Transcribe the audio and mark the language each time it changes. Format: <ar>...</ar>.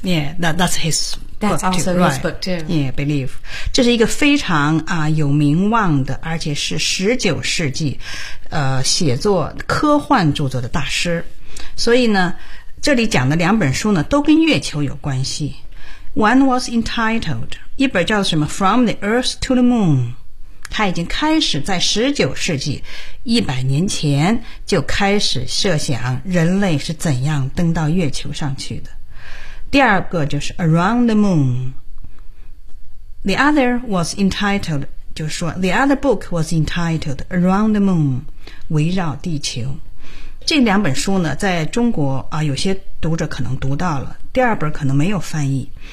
<en>Yeah, that's his book too, also、 right. his book too. Yeah, believe.</en> <zh>这是一个非常、有名望的而且是19世纪、写作科幻著作的大师。所以呢这里讲的两本书呢都跟月球有关系。</zh> <en>One was entitled,</en> <zh>一本叫什么</zh> <en>From the Earth to the Moon.</en> <zh>他已经开始在19世纪100年前就开始设想人类是怎样登到月球上去的。第二个就是</zh> <en>Around the Moon. The other was entitled,</en> <zh>就是说</zh> <en>The other book was entitled Around the Moon,</en> <zh>围绕地球。这两本书呢在中国啊有些读者可能读到了，第二本可能没有翻译。</zh>